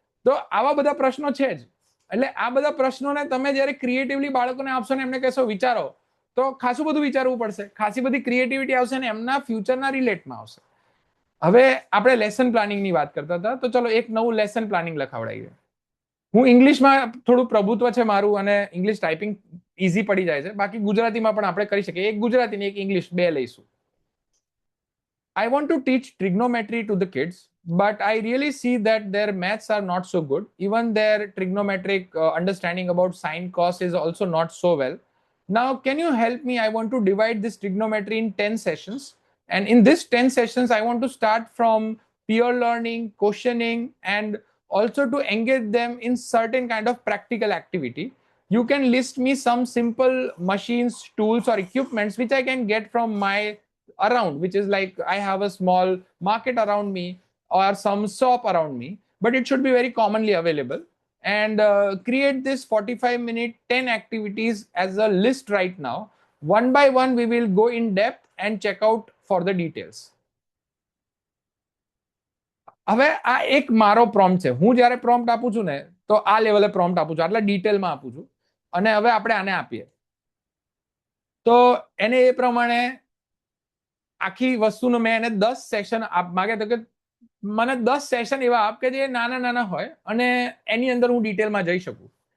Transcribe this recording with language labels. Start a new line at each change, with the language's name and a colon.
Gujarati: તો આવા બધા પ્રશ્નો છે જ. એટલે આ બધા પ્રશ્નોને તમે જ્યારે ક્રિએટિવલી બાળકોને આપશો ને એમને કહેશો વિચારો, તો ખાસું બધું વિચારવું પડશે, ખાસી બધી ક્રિએટિવિટી આવશે ને એમના ફ્યુચરના રિલેટમાં આવશે. હવે આપણે લેસન પ્લાનિંગની વાત કરતા હતા, તો ચલો એક નવું લેસન પ્લાનિંગ લખાવડાવીએ. હું ઇંગ્લિશમાં થોડું પ્રભુત્વ છે મારું અને ઇંગ્લિશ ટાઈપિંગ ઈઝી પડી જાય છે. બાકી ગુજરાતીમાં પણ આપણે કરી શકીએ, એક ગુજરાતી ને એક ઇંગ્લિશ બે લઈશું.
English: I want to teach trigonometry to the kids, but I really see that their maths are not so good. Even their trigonometric understanding about sine cos is also not so well. Now, can you help me? I want to divide this trigonometry in 10 sessions. And in this 10 sessions, I want to start from peer learning, questioning, and also to engage them in certain kind of practical activity. You can list me some simple machines, tools, or equipments which I can get from my around, which is like I have a small market around me or some shop around me, but it should be very commonly available. And create this 45-minute 10 activities as a list right now. One by one, we will go in depth and check out for the details.
Gujarati: હવે આ એક મારો prompt છે. હું જ્યારે prompt આપું છું ને તો આ લેવલે પ્રોમ્પ્ટ આપું છું, આટલા ડિટેલમાં આપું છું. અને હવે આપણે આને આપીએ તો એને એ પ્રમાણે આખી વસ્તુનો મેં એને 10 સેશન આપ માગ્યા તો કે મને 10 સેશન એવા આપ કે જે નાના નાના હોય અને એની અંદર હું ડિટેલમાં જઈ શકું.